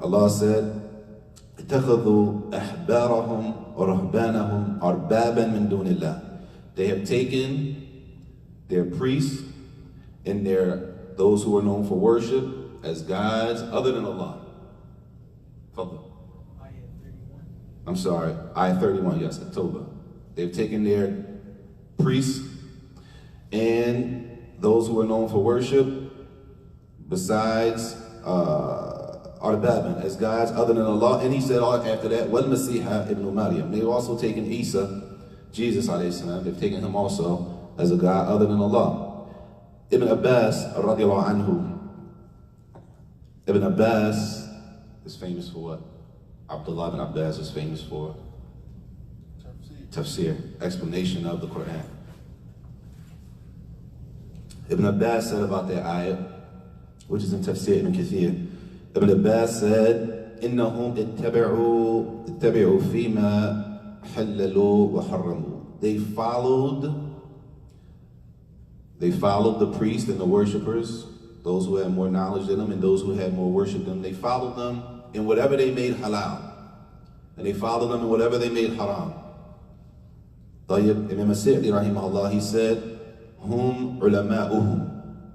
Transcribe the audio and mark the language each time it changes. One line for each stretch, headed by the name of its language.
English: Allah said,
Arabic: اتخذوا أحبارهم ورهبانهم أربابا من دون الله.
English: They have taken their priests and those who are known for worship as gods other than Allah. I'm sorry, ayat 31, yes, At-Tawbah. They've taken their priests and those who are known for worship besides Arbaban, as gods other than Allah. And he said after that, Wal Masiha ibn Maryam. They've also taken Isa, Jesus alayhi salam, they've taken him also as a god other than Allah. Ibn Abbas radiallahu anhu. Ibn Abbas is famous for what? Abdullah ibn Abbas is famous for tafsir, explanation of the Quran. Ibn Abbas said about that ayat, which is in Tafsir ibn Kathir. Ibn Abbas said,
Arabic: إِنَّهُمْ اتَّبِعُوا فِيمَا حَلَّلُوا وَحَرَّمُوا.
English: They followed the priests and the worshipers, those who had more knowledge than them and those who had more worship than them. They followed them in whatever they made halal, and they followed them in whatever they made haram. طيب, Imam As-Sa'di rahimahullah, he said,
Arabic: Hum ulama'uhum.